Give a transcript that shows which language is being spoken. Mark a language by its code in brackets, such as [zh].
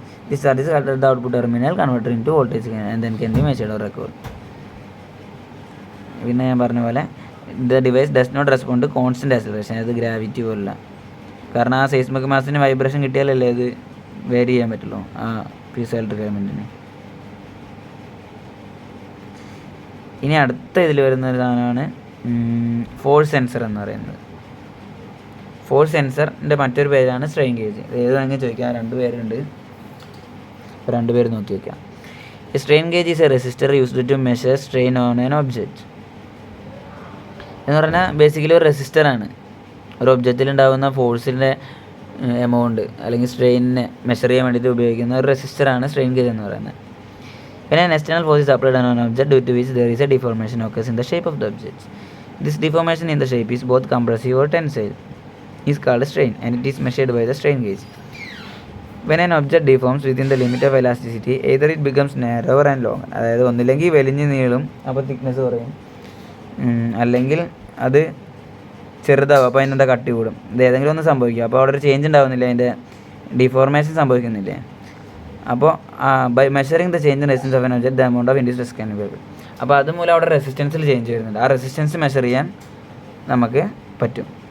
[en] This charge is altered at the output terminal, converted into voltage and then can be measured or recorded. [ml] പിന്നെ ഞാൻ പറഞ്ഞ പോലെ [en] the device does not respond to constant acceleration, [ml] അത് gravity പോലുള്ള. കാരണം ആ സെയ്സ്മിക് മാസിന് vibration കിട്ടിയാലല്ലേ അത് vary ചെയ്യാൻ പറ്റുള്ളൂ ആ പീസോ ഇലക്ട്രിക് എലമെൻറ്റിന്. ഇനി അടുത്ത ഇതിൽ വരുന്ന ഒരു സാധനമാണ് ഫോഴ്സ് സെൻസർ എന്ന് പറയുന്നത്. ഫോഴ്സ് സെൻസറിൻ്റെ മറ്റൊരു പേരാണ് സ്ട്രെയിൻ ഗേജ്. ഏത് വേണമെങ്കിൽ ചോദിക്കാം, 2 പേരുണ്ട്. 2 പേര് നോക്കി വയ്ക്കാം. [en] Strain gauge is a resistor used to measure strain on an object. [ml] എന്ന് പറഞ്ഞാൽ ബേസിക്കലി ഒരു റെസിസ്റ്ററാണ്. ഒരു ഒബ്ജക്റ്റിൽ ഉണ്ടാകുന്ന ഫോഴ്സിൻ്റെ എമൗണ്ട് അല്ലെങ്കിൽ സ്ട്രെയിനിനെ മെഷർ ചെയ്യാൻ വേണ്ടിയിട്ട് ഉപയോഗിക്കുന്ന ഒരു റെസിസ്റ്ററാണ് സ്ട്രെയിൻ ഗേജ് എന്ന് പറയുന്നത്. [en] പിന്നെ external force is applied on an object due to which there is a deformation occurs in the shape of the object. This deformation in the shape is both compressive or tensile is called strain and it is measured by the strain gauge. When an object deforms within the limit of elasticity, either it becomes narrower and longer, [ml] അതായത് ഒന്നില്ലെങ്കിൽ വലിഞ്ഞ് നീളും അപ്പോൾ thickness കുറയും, അല്ലെങ്കിൽ അത് ചെറുതാവും അപ്പോൾ അതിനെന്താ കട്ടി കൂടും. ഇത് ഏതെങ്കിലും ഒന്ന് സംഭവിക്കുക, അപ്പോൾ അവിടെ ഒരു ചേഞ്ച് ഉണ്ടാകുന്നില്ല, അതിൻ്റെ ഡിഫോർമേഷൻ സംഭവിക്കുന്നില്ലേ. [en] അപ്പോൾ by measuring the change in resistance of an object the amount of induced stress can be. [ml] അപ്പോൾ അതുമൂലം അവിടെ റെസിസ്റ്റൻസിൽ ചേഞ്ച് വരുന്നുണ്ട്. ആ റെസിസ്റ്റൻസ് മെഷർ ചെയ്യാൻ നമുക്ക് പറ്റും.